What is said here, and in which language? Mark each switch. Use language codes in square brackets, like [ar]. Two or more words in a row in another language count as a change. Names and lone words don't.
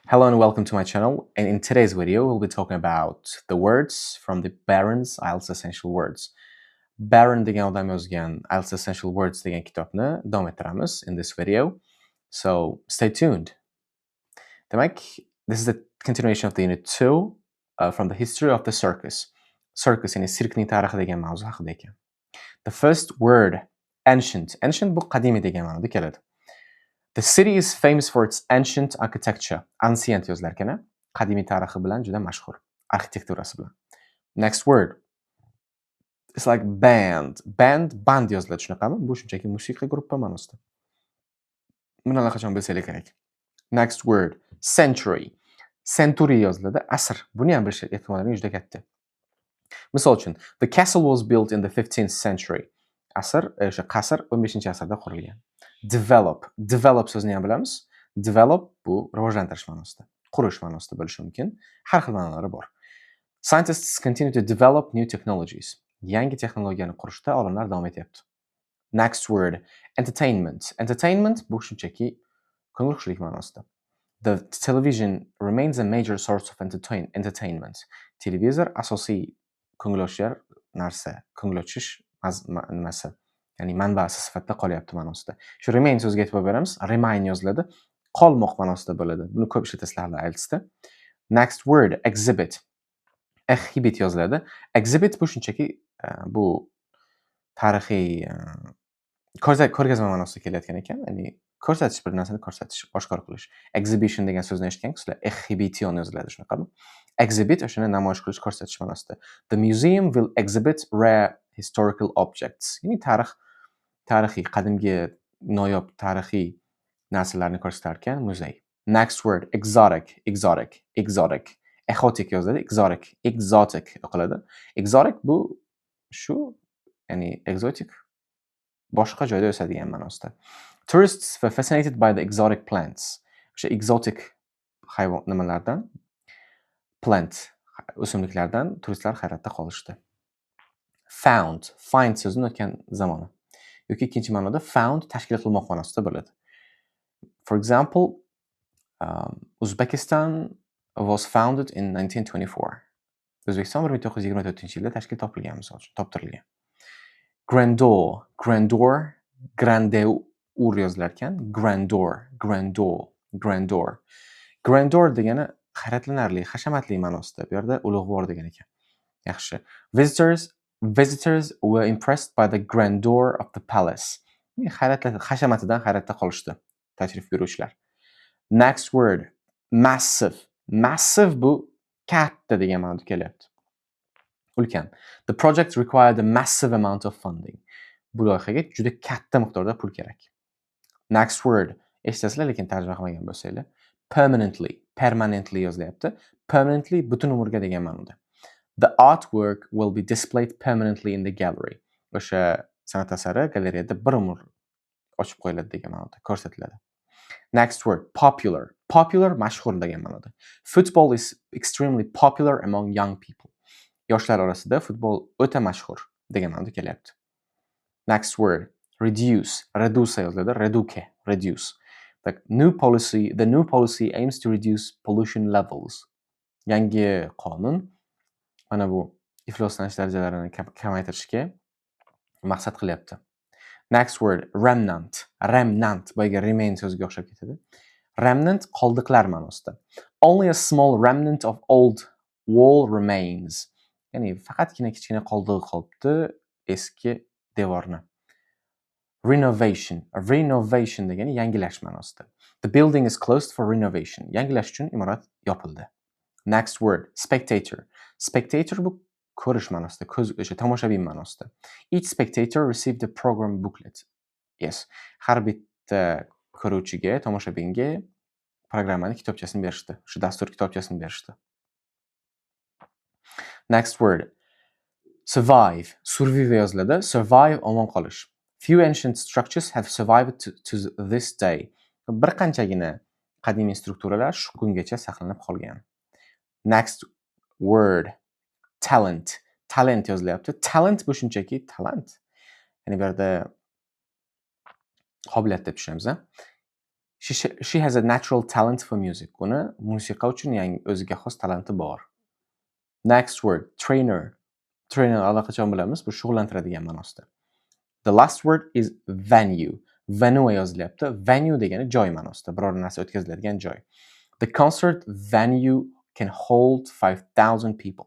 [en] Hello and welcome to my channel, and in today's video we'll be talking about the words from the Barron's IELTS Essential Words. [uz] Barron degan odam yozgan IELTS Essential Words degan kitobni davom ettiramiz [en] in this video. So stay tuned. Demak, this is the continuation of the unit 2 from the history of the circus. [uz] Circus yani sirkning tarixi degan mavzu haqida ekan. [en] The first word ancient. [uz] Ancient bu qadimiy degan ma'noda keladi. [en] The city is famous for its ancient architecture. [uz] Ancient yozilar ekan, qadimiy tarixi bilan juda mashhur, arxitekturasi bilan. [en] Next word. It's like band. [uz] Band yoziladi, shunaqami? Bu shunchaki musiqa gruppa ma'nosida. Buni allaqachon bilsanglar kerak. [en] Next word. Century. Century [uz] yoziladi, asr. Buni ham bilish ehtimollari juda katta. Misol uchun, [en] the castle was built in the 15th century. [uz] Asr, o'sha qasr 15-asrda qurilgan. Develop so'zini ham bilamiz. Develop bu rivojlantirish ma'nosida, qurish ma'nosida bo'lishi mumkin. Har xil ma'nolari bor. [en] Scientists continue to develop new technologies. [uz] Yangi texnologiyani qurishda olimlar davom etyapti. [en] Next word, entertainment. [uz] Entertainment bu shunchaki ko'ngilxushlik ma'nosida. [en] The television remains a major source of entertainment. [uz] Televizor asosiy ko'ngilochar narsa, ko'ngilochish nimasi, ya'ni manbasi sifatida qolyapti ma'nosida. Shu remain so'ziga e'tibor beramiz. Remain yoziladi, qolmoq ma'nosida bo'ladi. Buni ko'p ishlatasizlar IELTSda. [en] Next word, exhibit. Exhibit yoziladi. [uz] Exhibit bu shunchaki bu tarixiy ko'rgazma ma'nosida kelayotgan ekan, ya'ni ko'rsatish, bir narsani ko'rsatish, oshkor qilish. Exhibition degan so'zni eshitgansizlar, exhibition yoziladi, shunaqami? Exhibit o'shani namoyish qilish, ko'rsatish ma'nosida. [en] The museum will exhibit rare historical objects. [uz] Ya'ni tarixiy, qadimgi, noyob tarixiy narsalarni ko'rsatar ekan muzey. [en] Next word, exotic. Exotic yoziladi, exotic o'qiladi. [uz] Exotic bu shu, ya'ni exotic boshqa joyda o'sadigan ma'nosida. [en] Tourists were fascinated by the exotic plants. [uz] O'sha exotic hayvon nimalardan, plant o'simliklardan turistlar hayratda qolishdi. Find so'zini o'tgan zamoni yoki ikkinchi ma'noda found tashkil qilmoq ma'nosida bo'ladi. [en] For example, Uzbekistan was founded in 1924. [uz] O'zbekiston 1924-yilda tashkil topilgan, misol uchun, toptirilgan. Grandeur yozilar ekan. Grandeur degani hayratlanarli, hashamatli ma'nosida. Bu yerda ulug'vor degan ekan. Yaxshi. [en] Visitors were impressed by the grandeur of the palace. [uz] Hashamatidan hayratda qolishdi tashrif buyuruvchilar. [en] Next word, massive. [uz] Massive bu katta degan ma'noda kelyapti. Ulkan. [en] The project required a massive amount of funding. [uz] Bu loyihaga juda katta miqdorda pul kerak. [en] Next word. [uz] Eshitasizlar, lekin tarjima qilmagan bo'lsanglar. Permanently yozilyapti. Permanently butun umrga degan ma'noda. [en] The artwork will be displayed permanently in the gallery. [uz] O'sha san'at asari galereyada bir umr ochib qo'yiladi degan ma'noda, ko'rsatiladi. [en] Next word, popular. Popular [uz] mashhur degan ma'noda. [en] Football is extremely popular among young people. [uz] Yoshlar orasida futbol o'ta mashhur degan ma'noda kelyapti. [en] Next word, reduce. Reduce yoziladi, reduce. The new policy aims to reduce pollution levels. [uz] Yangi qonun mana bu ifloslanish darajalarini kamaytirishga maqsad qilyapti. [en] Next word, remnant. [uz] Boyga remain so'ziga o'xshab ketadi. Remnant qoldiqlar ma'nosida. Only a small remnant of old wall remains. Ya'ni faqatgina kichkina qoldig'i qolibdi eski devorni. Renovation degani yangilash ma'nosida. [en] The building is closed for renovation. [uz] Yangilash uchun imorat yopildi. [en] Next word, spectator. [uz] Spectator bu ko'rish ma'nosida, o'sha tomoshabin ma'nosida. [en] Each spectator received a program booklet. Yes, [uz] har bitta ko'ruvchiga, tomoshabinga programmani kitobchasini berishdi. Shu dastur kitobchasini berishdi. [en] Next word, survive. [uz] Survive yoziladi. Survive omon qolish. [en] Few ancient structures have survived to this day. [uz] Bir qanchagina qadimiy strukturalar shu kungacha saqlanib qolgan. [en] Next word, talent yozilyapti. [uz] Talent bu shunchaki talant. Ya'ni bu yerda qobiliyat deb tushunamiz. [en] She has a natural talent for music. [uz] Uni musiqa uchun o'ziga xos talanti bor. [en] Next word, trainer. [uz] Trainer allaqachon bilamiz, bu shug'ullantiradigan ma'nosida. [en] The last word is venue. Venue yozilyapti. [uz] Venue degani joy ma'nosida, biror narsa o'tkaziladigan joy. [en] The concert venue can hold 5,000 people.